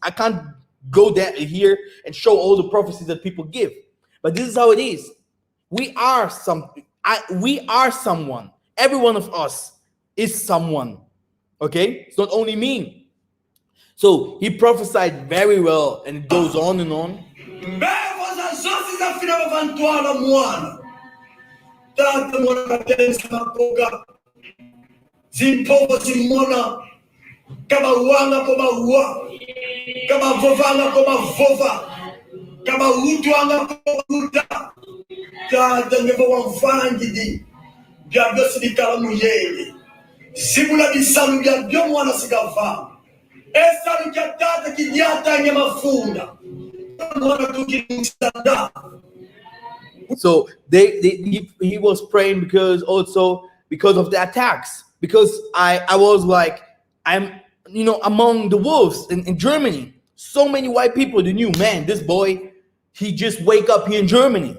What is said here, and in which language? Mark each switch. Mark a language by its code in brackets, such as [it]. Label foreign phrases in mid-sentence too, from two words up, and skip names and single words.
[en] I can't go there here and show all the prophecies that people give, but this is how it is. We are something. We are someone. Every one of us is someone. Okay, it's not only me. So he prophesied very well, and it goes on and on. [kg] Kama uanga koma ua, kama vovanga koma vova, kama utuanga koma uta, tata ngebo wamfangidi, bia biosi di kala muyele, simula di salu bia bia mwana sigava, esa lukia tata kidiata nye mafunda, mwana tuki mstanda. [en] So he was praying because of the attacks, because I was like, I'm among the wolves in Germany. So many white people, they knew, man, this boy, he just wake up here in Germany.